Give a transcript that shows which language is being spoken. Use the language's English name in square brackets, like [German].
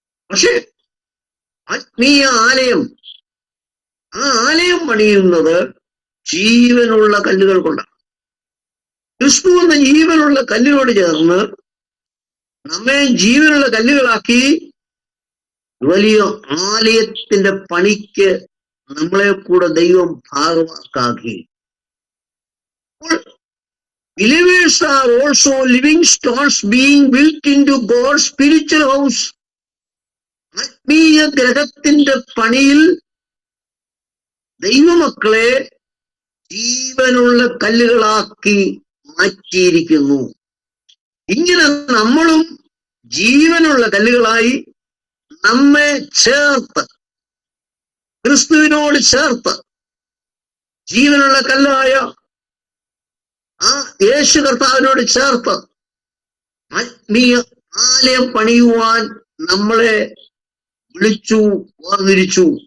[Malayalam] പക്ഷെ ആത്മീയ ആലയം, ആ ആലയം പണിയുന്നത് ജീവനുള്ള കല്ലുകൾ കൊണ്ടാണ്. ക്രിസ്തു എന്ന ജീവനുള്ള കല്ലിനോട് ചേർന്ന് നമ്മെ ജീവനുള്ള കല്ലുകളാക്കി വലിയ ആലയത്തിന്റെ പണിക്ക് നമ്മളെ കൂടെ ദൈവം ഭാഗമാക്കാക്കി. [English] Believers are also living stones being built into God's spiritual house. [Malayalam] ആത്മീയ ഗ്രഹത്തിന്റെ പണിയിൽ ദൈവമക്കളെ ജീവനുള്ള കല്ലുകളാക്കി മാറ്റിയിരിക്കുന്നു. ഇങ്ങനെ നമ്മളും ജീവനുള്ള കല്ലുകളായി നമ്മെ ചേർത്ത്, ക്രിസ്തുവിനോട് ചേർത്ത്, ജീവനുള്ള കല്ലായ ആ യേശു കർത്താവിനോട് ചേർത്ത് ആത്മീയ ആലയം പണിയുവാൻ നമ്മളെ വിളിച്ചു, വേർതിരിച്ചു.